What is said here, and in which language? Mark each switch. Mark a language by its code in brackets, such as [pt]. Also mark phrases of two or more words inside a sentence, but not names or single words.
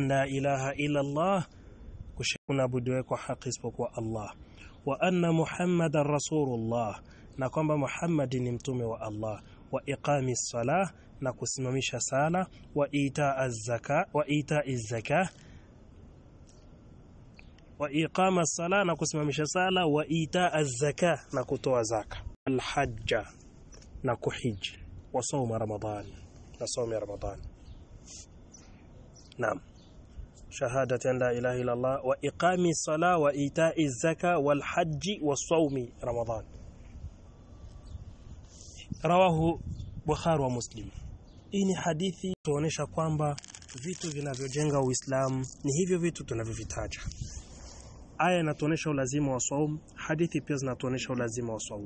[ar] لا إله إلا الله, [sw] kushaabudiwa kwa haki isipokuwa Allah, [ar] وأن محمدا رسول الله, [sw] na kwamba Muhammad ni mtume wa Allah, [ar] وإقام الصلاة, [sw] na kusimamisha sala, [ar] وإيتاء الزكاة، وإيتاء الزكاة، وإقام الصلاة, [sw] na kusimamisha sala, [ar] وإيتاء الزكاة, [sw] na kutoa zaka. [ar] الحج [sw] na kuhiji [ar] وصوم رمضان نا صوم رمضان. [sw] Naam. [ar] شهادة أن لا إله إلا الله وإقام الصلاة وإيتاء الزكاة والحج وصوم رمضان. رواه البخاري ومسلم. [sw] Hii ni hadithi tuonesha kwamba vitu vinavyojenga Uislamu ni hivyo vitu tunavyovitaja. Aya inatuonesha ulazima wa saum, hadithi pia zinatuonesha ulazima wa saum.